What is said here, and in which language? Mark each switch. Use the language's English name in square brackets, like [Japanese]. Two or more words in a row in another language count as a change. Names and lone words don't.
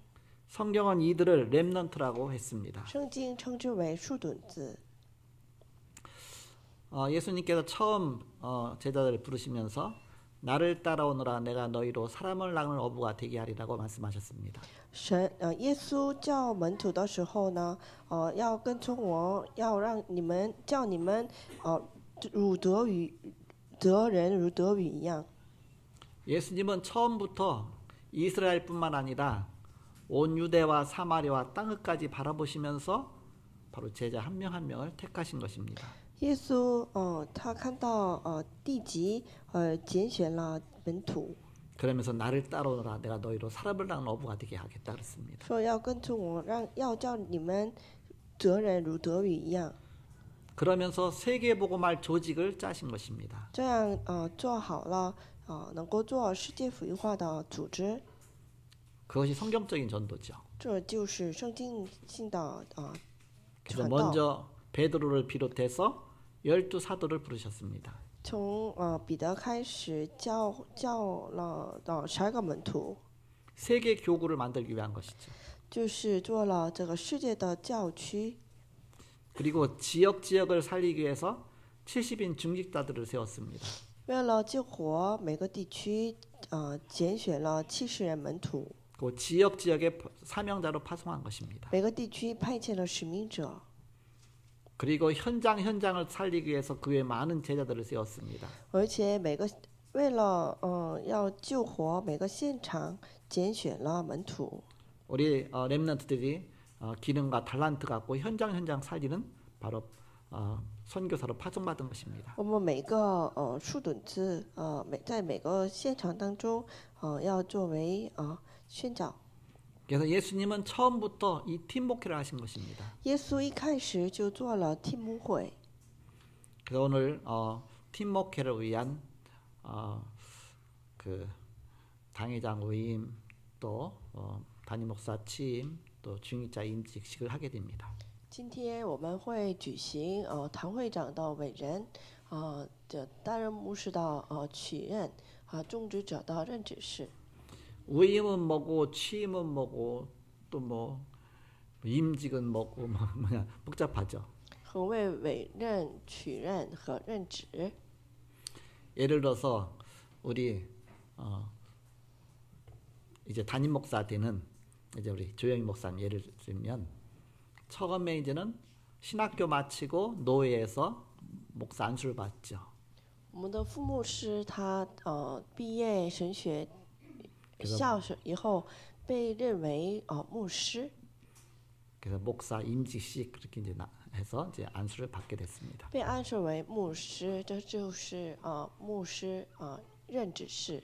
[Korean] 성경은 이들을 렘넌트라고 했습니다. [Chinese] 圣经称之为树墩子。 [Korean] 예수님께서 처음 제자들을 부르시면서 나를 따라오너라 내가 너희로 사람을 낳는 어부가 되게 하리라고 말씀하셨습니다. [Chinese] 耶稣叫门徒的时候呢，要跟从我，要让你们叫你们，如得人如得鱼一样。 [Korean] 예수님은 처음부터 이스라엘뿐만 아니라 온 유대와 사마리아와 땅끝까지 바라보시면서 바로 제자 한 명 한 명을 택하신 것입니다. [Chinese] 耶稣，他看到地极，拣选了门徒， [Korean] 그러면서 나를 따라오너라 내가 너희로 사람을 낳는 어부가 되게 하겠다 그랬습니다. [Chinese] 说要跟从我，要叫你们得人如得鱼一样。 [Korean] 그러면서 세계복음할 조직을 짜신 것입니다. [Chinese] 这样，做好了，能够做世界福音化的组织， [Korean] 그것이 성경적인 전도죠. [Chinese] 这就是圣经性的 [Korean] 그래서 [Chinese] 传道。 [Korean] 먼저 베드로를 비롯해서 12 사도를 부르셨습니다. [Chinese] 从彼得开始叫了12个门徒， [Korean] 세계 교구를 만들기 위한 것이죠. [Chinese] 就是做了这个世界的教区。 [Korean] 그리고 지역을 살리기 위해서 70인 중직자들을 세웠습니다. [Chinese] 为了救活每个地区，拣选了70人门徒， [Korean] 그 지역에 사명자로 파송한 것입니다. [Chinese] 每个地区派遣了使命者， [Korean] 그리고 현장을 살리기 위해서 그 외 많은 제자들을 세웠습니다. [Chinese] 而且为了要救活每个现场，拣选了门徒。 [Korean] 우리 렘넌트들이 기능과 달란트 갖고 현장 살리는 바로 선교사로 파송받은 것입니다. [Chinese] 我们每个树墩子，在每个现场当中，要作为宣教。 [Korean] 그래서 예수님은 처음부터 이 팀 목회를 하신 것입니다. [Chinese] 耶稣一开始就做了팀牧会。 [Korean] 그래서 오늘 팀 목회를 위한 그 당회장 위임 또 담임 목사 취임 또 중직자 임직식을 하게 됩니다. [Chinese] 今天我们会举行堂会长的委任，担任牧师的取任，种植者的任职式。 [Korean] 위임은 뭐고 취임은 뭐고 또 뭐 임직은 뭐고 뭐냐 복잡하죠. [Chinese] 何谓委任、取任和任职？ [Korean] 예를 들어서 우리 이제 담임 목사 되는 이제 우리 조영희 목사님 예를 들면 처음에 이제는 신학교 마치고 노예에서 목사 안수를 받죠. [Chinese] 我们的副牧师他毕业神学校以后被认为牧师， [Korean] 그래서 목사 임직식 그렇게 이제 해서 이제 안수를 받게 됐습니다. [Chinese] 被安设为牧师，这就是牧师任职式，